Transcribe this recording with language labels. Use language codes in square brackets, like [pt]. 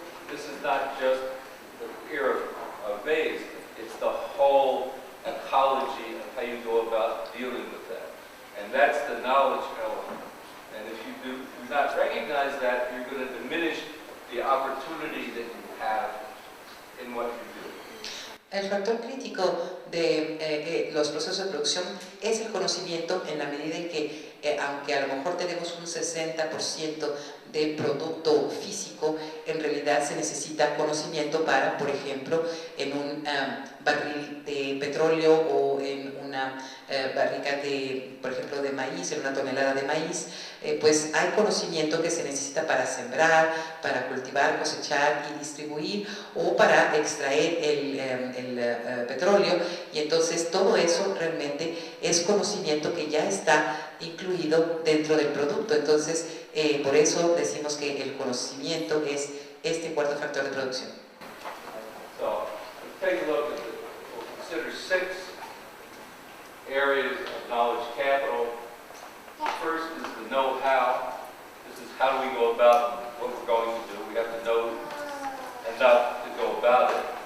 [en] This is not just the ear of maize, it's the whole ecology of how you go about dealing with that. And that's the knowledge element. And if you do not recognize that, you're going to diminish the opportunity that you have in what you do. [es] El factor crítico de los procesos de producción es el conocimiento, en la medida en que, aunque a lo mejor tenemos un 60% de producto físico, en realidad se necesita conocimiento para, por ejemplo, en un barril de petróleo o en una barrica de, por ejemplo, de maíz, en una tonelada de maíz, pues hay conocimiento que se necesita para sembrar, para cultivar, cosechar y distribuir, o para extraer el petróleo, y entonces todo eso realmente es conocimiento que ya está incluido dentro del producto. Entonces, por eso decimos que el conocimiento es este cuarto factor de producción. [en] look at we'll consider 6 areas of knowledge capital. First is the know-how. This is how do we go about what we're going to do. We have to know enough to go about it.